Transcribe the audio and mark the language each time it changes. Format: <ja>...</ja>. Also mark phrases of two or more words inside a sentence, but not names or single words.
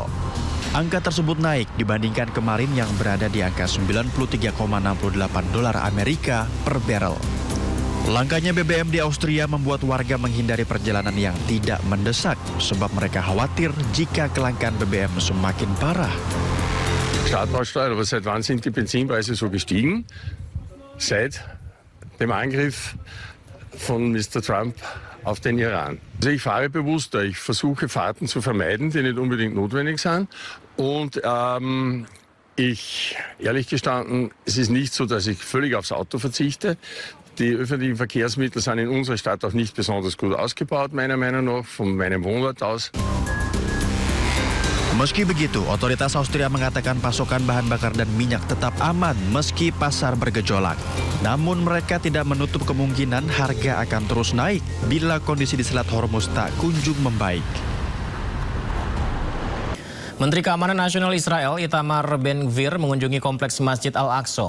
<id>Angka tersebut naik dibandingkan kemarin yang berada di angka 93,68 dolar Amerika per barrel. Langkanya BBM di Austria membuat warga menghindari perjalanan yang tidak mendesak sebab mereka khawatir jika kelangkaan BBM semakin parah.</id> <de>Startbausteuer, aber seit wann sind die Benzinpreise so gestiegen? Seit dem Angriff von Mr. Trump auf den Iran. Also ich fahre bewusster, ich versuche Fahrten zu vermeiden, die nicht unbedingt notwendig sind. Und ehrlich gestanden, es ist nicht so, dass ich völlig aufs Auto verzichte. Die öffentlichen Verkehrsmittel sind in unserer Stadt auch nicht besonders gut ausgebaut, meiner Meinung nach, von meinem Wohnort aus.</de> <id>Meski begitu, otoritas Austria mengatakan pasokan bahan bakar dan minyak tetap aman meski pasar bergejolak. Namun mereka tidak menutup kemungkinan harga akan terus naik bila kondisi di Selat Hormuz tak kunjung membaik. Menteri Keamanan Nasional Israel Itamar Ben-Gvir mengunjungi kompleks Masjid Al-Aqsa.</id>